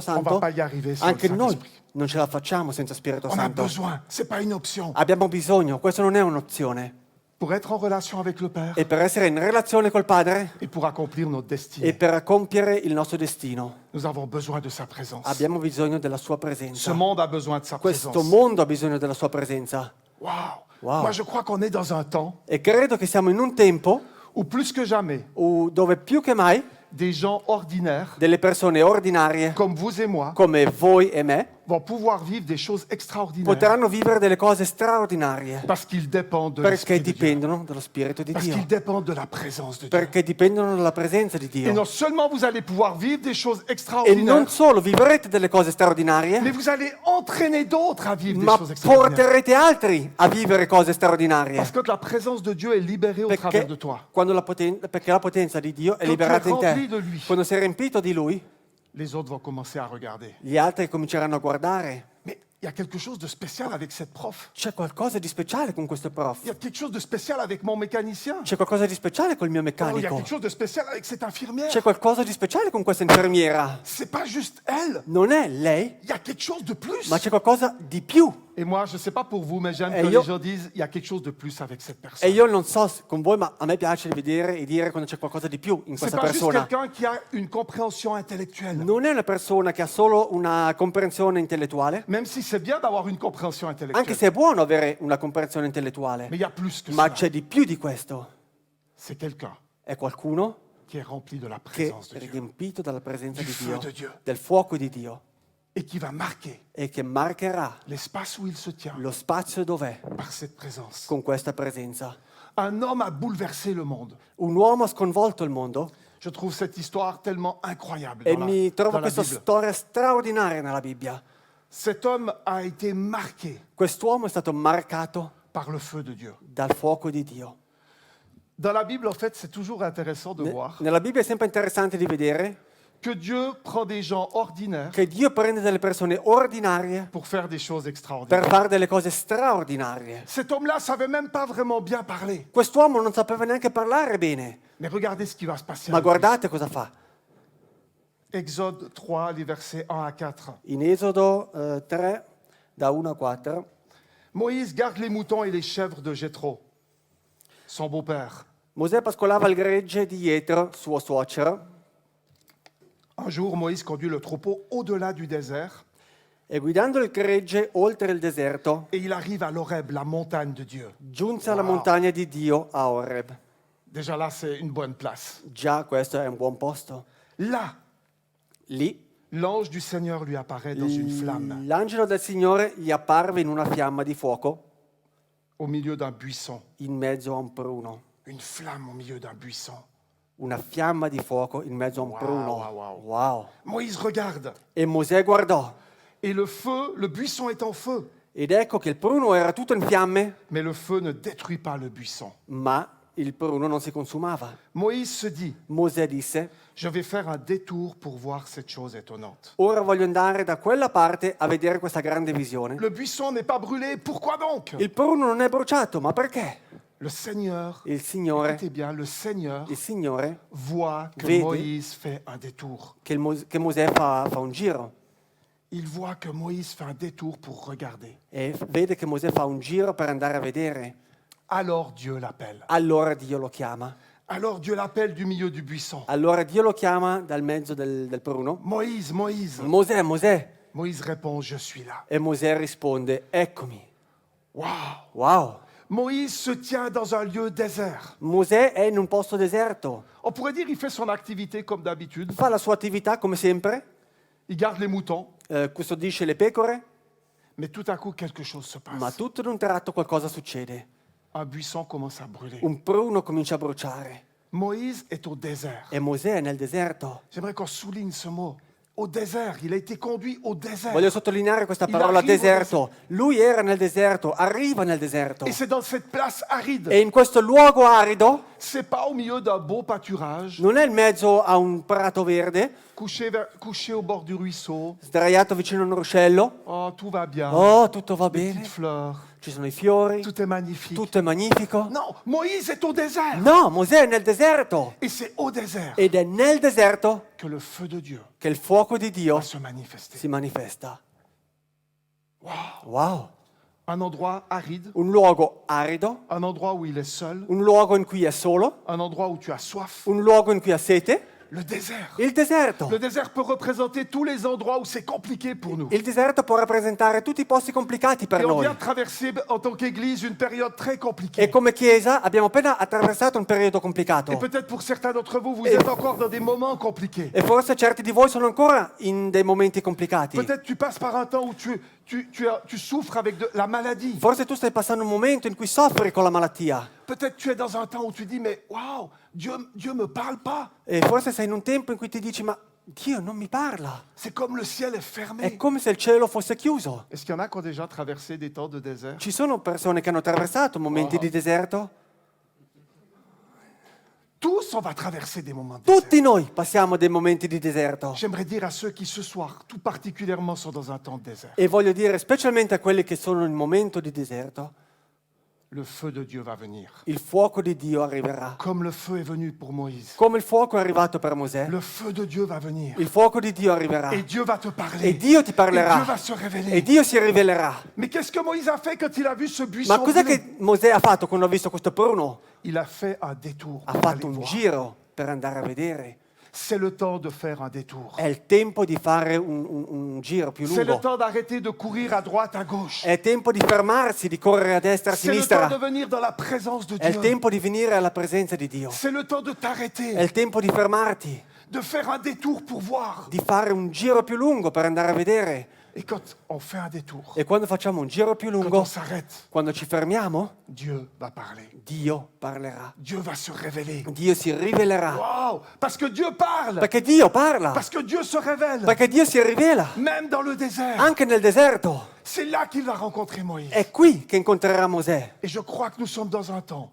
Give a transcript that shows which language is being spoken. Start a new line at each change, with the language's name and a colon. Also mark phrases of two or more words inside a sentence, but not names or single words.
French: on ne va
Italian: Santo,
French: pas y arriver sans le
Italian: anche noi
French: Saint-Esprit.
Italian: non ce la facciamo senza Spirito
French: On a
Italian: Santo.
French: besoin, c'est pas une option.
Italian: Abbiamo bisogno, questo non è un'opzione.
French: pour être en relation avec le Père
Italian: e per essere in relazione col Padre
French: et pour accomplir notre
Italian: e
French: destinée.
Italian: per compiere il nostro destino.
French: Nous avons besoin de sa présence.
Italian: Abbiamo bisogno della sua
French: Ce
Italian: presenza.
French: monde a besoin de sa
Italian: Questo
French: présence.
Italian: mondo ha bisogno della sua presenza. Wow. Wow.
French: Moi, je crois qu'on est dans un temps
Italian: E credo che siamo in un tempo
French: où plus que jamais,
Italian: dove più che mai
French: des gens ordinaires,
Italian: delle persone ordinarie
French: comme vous et moi,
Italian: come voi e me
French: vont pouvoir vivre des choses extraordinaires
Italian: potranno vivere delle cose straordinarie
French: parce qu'ils dépendent de
Italian: perché
French: l'Esprit de Dieu,
Italian: dipendono dallo Spirito di
French: parce
Italian: Dio,
French: qu'ils dépendent de la présence de Dieu.
Italian: perché dipendono dalla presenza di
French: Et non
Italian: Dio.
French: seulement vous allez pouvoir vivre des choses
Italian: E non
French: extraordinaires,
Italian: solo vivrete delle cose straordinarie,
French: mais vous allez entraîner d'autres à vivre des
Italian: ma
French: choses extraordinaires.
Italian: porterete altri a vivere cose straordinarie.
French: Parce que la présence de Dieu est libérée au travers de
Italian: Perché,
French: toi.
Italian: quando perché la potenza di Dio è
French: Quand tu es
Italian: liberata in
French: rempli
Italian: te.
French: de lui,
Italian: Quando sei riempito di Lui,
French: les autres vont commencer à regarder.
Italian: gli altri cominceranno a guardare.
French: Mais il y a quelque chose de spécial avec cette prof.
Italian: C'è qualcosa di speciale con questo prof.
French: Il y a quelque chose de spécial avec mon mécanicien.
Italian: C'è qualcosa di speciale col mio
French: Oh, il y a
Italian: meccanico.
French: quelque chose de spécial avec cette infirmière.
Italian: C'è qualcosa di speciale con questa infermiera.
French: C'est pas juste elle.
Italian: Non è lei,
French: Il y a quelque chose de plus.
Italian: ma c'è qualcosa di più.
French: Et moi, je ne sais pas pour vous, mais j'aime
Italian: Et
French: que
Italian: io-
French: les gens disent il y a quelque chose de plus avec cette
Italian: E
French: personne.
Italian: io non so con voi, ma a me piace vedere e dire quando c'è qualcosa di più in
French: C'est
Italian: questa
French: pas juste
Italian: persona.
French: quelqu'un qui a une compréhension intellectuelle.
Italian: Non è una persona che ha solo una comprensione intellettuale,
French: Même si c'est bien d'avoir une compréhension
Italian: anche
French: intellectuelle.
Italian: se è buono avere una comprensione intellettuale.
French: Mais il y a plus que
Italian: Ma
French: ça.
Italian: c'è di più di questo.
French: C'est quelqu'un
Italian: È qualcuno
French: qui est rempli de la
Italian: che
French: présence de
Italian: è
French: Dieu
Italian: riempito dalla presenza
French: Du
Italian: di
French: feu
Italian: Dio,
French: de Dieu.
Italian: del fuoco di Dio,
French: et qui va marquer
Italian: e che marcherà
French: l'espace où il se tient
Italian: lo spazio dov'è
French: par cette présence.
Italian: con questa presenza.
French: Un homme a bouleversé le monde.
Italian: Un uomo ha sconvolto il mondo
French: Je trouve cette histoire tellement incroyable
Italian: e
French: dans
Italian: mi trovo
French: dans la
Italian: questa
French: Bible.
Italian: storia straordinaria nella Bibbia.
French: Cet homme a été marqué
Italian: Quest'uomo è stato marcato
French: par le feu de Dieu.
Italian: dal fuoco di Dio.
French: Dans la Bible, en fait, c'est toujours intéressant de voir
Italian: Nella Bibbia è sempre interessante di vedere
French: que Dieu prend des gens ordinaires
Italian: che Dio prende delle persone ordinarie
French: pour faire des choses
Italian: per
French: extraordinaires.
Italian: fare delle cose straordinarie.
French: Cet homme-là savait même pas vraiment bien parler.
Italian: Quest'uomo non sapeva neanche parlare bene,
French: Mais regardez ce qui va se passer.
Italian: ma
French: avec lui.
Italian: guardate cosa fa.
French: Exode 3, les versets 1 à 4.
Italian: In Esodo 3, da 1 a 4,
French: Moïse garde les moutons et les chèvres de Jéthro, son beau-père.
Italian: Mosè pascolava il gregge di Jetro, suo suocero,
French: Un jour, Moïse conduit le troupeau au-delà du désert
Italian: e guidando il gregge oltre il deserto,
French: et il arrive à l'Horeb, la montagne de Dieu.
Italian: giunse alla montagna di Dio a Oreb.
French: Déjà là, c'est une bonne place.
Italian: Già questo è un buon posto.
French: Là,
Italian: Lì
French: l'ange du Seigneur lui apparaît dans une flamme,
Italian: l'angelo del Signore gli apparve in una fiamma di fuoco
French: au milieu d'un buisson.
Italian: in mezzo a un pruno.
French: Une flamme au milieu d'un buisson.
Italian: Una fiamma di fuoco in mezzo a un Wow, pruno. wow, wow. Wow.
French: Moïse regarde
Italian: E Mosè guardò
French: et le feu, le buisson est en feu,
Italian: ed ecco che il pruno era tutto in fiamme,
French: mais le feu ne détruit pas le buisson.
Italian: ma il pruno non si consumava.
French: Moïse se dit,
Italian: Mosè disse:
French: je vais faire un détour pour voir cette chose étonnante.
Italian: ora voglio andare da quella parte a vedere questa grande visione.
French: Le buisson n'est pas brûlé, pourquoi donc?
Italian: Il pruno non è bruciato, ma perché?
French: Le Seigneur,
Italian: Il Signore,
French: écoutez bien, le Seigneur
Italian: il Signore
French: voit que
Italian: Vede.
French: Moïse fait un détour.
Italian: che Mosè fa un giro
French: Il voit que Moïse fait un détour pour regarder.
Italian: e vede che Mosè fa un giro per andare a vedere.
French: Alors Dieu l'appelle.
Italian: Allora Dio lo chiama.
French: Alors Dieu l'appelle du milieu du buisson.
Italian: Allora Dio lo chiama dal mezzo del pruno.
French: Moïse, Moïse.
Italian: Mosè, Mosè.
French: Moïse répond, je suis là.
Italian: E Mosè risponde: eccomi. Wow. Wow.
French: Moïse se tient dans un lieu désert.
Italian: Mosè è in un posto deserto.
French: On pourrait dire qu'il fait son activité comme d'habitude.
Italian: Fa la sua attività come sempre,
French: Il garde les moutons.
Italian: custodisce le pecore,
French: Mais tout à coup, quelque chose se passe.
Italian: ma tutto in un tratto qualcosa succede.
French: Un buisson commence à brûler.
Italian: Un pruno comincia a bruciare
French: Moïse est au désert.
Italian: e Mosè è nel deserto.
French: J'aimerais qu'on souligne ce mot. Au désert. Il a été conduit au désert.
Italian: Voglio sottolineare questa
French: Il
Italian: parola arriva deserto. Lui era nel deserto, arriva nel deserto.
French: Et c'est dans cette place aride.
Italian: E in questo luogo arido,
French: C'est pas au milieu d'un beau pâturage,
Italian: non è in mezzo a un prato verde,
French: couché au bord du ruisseau.
Italian: sdraiato vicino a un ruscello.
French: Oh, tout va bien.
Italian: Oh, tutto va
French: Des
Italian: bene,
French: petites fleurs.
Italian: ci sono i fiori,
French: Tout est magnifique.
Italian: tutto è magnifico.
French: Non, Moïse est au désert.
Italian: No, Mosè è nel deserto.
French: Et c'est au désert
Italian: Ed è nel deserto
French: que le feu de Dieu
Italian: che il fuoco di Dio
French: va se manifester.
Italian: si manifesta. Wow. Wow.
French: un endroit aride,
Italian: un luogo arido,
French: un endroit où il est seul,
Italian: un luogo in cui è solo,
French: un endroit où tu as soif,
Italian: un luogo in cui ha sete,
French: le désert.
Italian: il deserto.
French: Le désert peut représenter tous les endroits où c'est compliqué pour nous.
Italian: Il deserto può rappresentare tutti i posti complicati per
French: Et on
Italian: noi.
French: vient de traverser en tant qu'Église une période très
Italian: E
French: compliquée.
Italian: come Chiesa abbiamo appena attraversato un periodo complicato.
French: Et peut-être pour certains d'entre vous, vous êtes encore dans des moments compliqués.
Italian: E forse certi di voi sono ancora in dei momenti complicati.
French: Peut-être tu passes par un temps où tu souffres avec la maladie.
Italian: Forse tu stai passando un momento in cui soffri con la malattia.
French: Peut-être tu es dans un temps où tu dis, mais waouh, Dieu me parle pas.
Italian: E forse sei in un tempo in cui ti dici, ma Dio non mi parla.
French: C'est comme le ciel est
Italian: È
French: fermé.
Italian: come se il cielo fosse chiuso.
French: Est-ce qu'il y en a qui ont déjà traversé des temps de désert?
Italian: Ci sono persone che hanno attraversato momenti di deserto?
French: Tous, on va traverser des moments de désert.
Italian: Tutti noi passiamo dei momenti di deserto.
French: J'aimerais dire à ceux qui ce soir, tout particulièrement, sont dans un temps de désert,
Italian: E voglio dire, specialmente a quelli che sono in momento di deserto,
French: le feu de Dieu va venir.
Italian: il fuoco di Dio arriverà.
French: Comme le feu est venu pour Moïse.
Italian: Come il fuoco è arrivato per Mosè,
French: Le feu de Dieu va venir.
Italian: il fuoco di Dio arriverà.
French: Et Dieu va te parler.
Italian: E Dio ti
French: Et Dieu
Italian: parlerà.
French: va se
Italian: E
French: révéler.
Italian: Dio si rivelerà.
French: Mais qu'est-ce que Moïse a fait quand il a vu ce
Italian: Ma
French: buisson
Italian: cos'è
French: brûlé?
Italian: che Mosè ha fatto quando ha visto questo pruno?
French: Il a fait un détour.
Italian: Ha
French: pour
Italian: fatto
French: aller
Italian: un
French: voir.
Italian: giro per andare a vedere.
French: C'est le temps de faire un détour.
Italian: È il tempo di fare un giro più
French: C'est le
Italian: lungo.
French: temps d'arrêter de courir à droite, à gauche.
Italian: È tempo di fermarsi, di correre a destra, a
French: C'est le temps de
Italian: sinistra.
French: venir dans la présence de
Italian: È il
French: Dieu.
Italian: tempo di venire alla presenza di Dio.
French: C'est le temps de
Italian: È
French: t'arrêter,
Italian: il tempo di fermarti,
French: de faire un détour pour voir.
Italian: di fare un giro più lungo per andare a vedere.
French: Et quand on fait un détour,
Italian: E quando facciamo un giro più
French: quand on
Italian: lungo,
French: s'arrête,
Italian: quando ci fermiamo,
French: Dieu va parler.
Italian: Dio parlerà.
French: Dieu va se révéler.
Italian: Dio si rivelerà.
French: Wow! Parce que Dieu parle.
Italian: Perché Dio parla.
French: Parce que Dieu se révèle.
Italian: Perché Dio si rivela.
French: Même dans le désert.
Italian: Anche nel deserto.
French: C'est là qu'il va rencontrer Moïse.
Italian: È qui che incontrerà Mosè.
French: Et je crois que nous sommes dans un temps